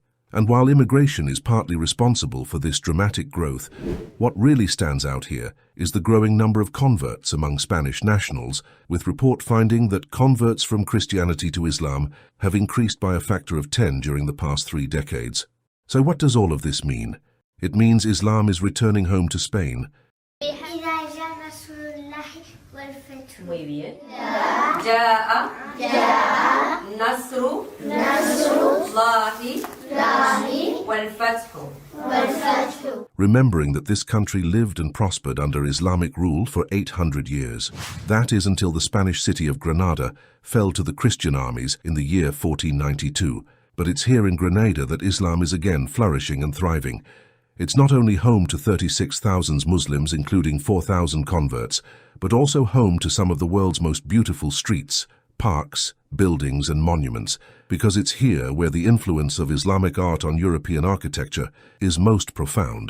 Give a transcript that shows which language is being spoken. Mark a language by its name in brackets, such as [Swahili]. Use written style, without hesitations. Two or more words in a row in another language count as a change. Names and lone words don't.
[English] And while immigration is partly responsible for this dramatic growth, what really stands out here is the growing number of converts among Spanish nationals, with report finding that converts from Christianity to Islam have increased by a factor of 10 during the past 3 decades. So what does all of this mean? It means Islam is returning home to Spain. [Spanish] Muy bien. [Arabic] جاء نصر الله والفتح. [English] Remembering that this country lived and prospered under Islamic rule for 800 years. That is until the Spanish city of Grenada fell to the Christian armies in the year 1492. But it's here in Grenada that Islam is again flourishing and thriving. It's not only home to 36,000 Muslims, including 4,000 converts, but also home to some of the world's most beautiful streets, parks, buildings and monuments, because it's here where the influence of Islamic art on European architecture is most profound.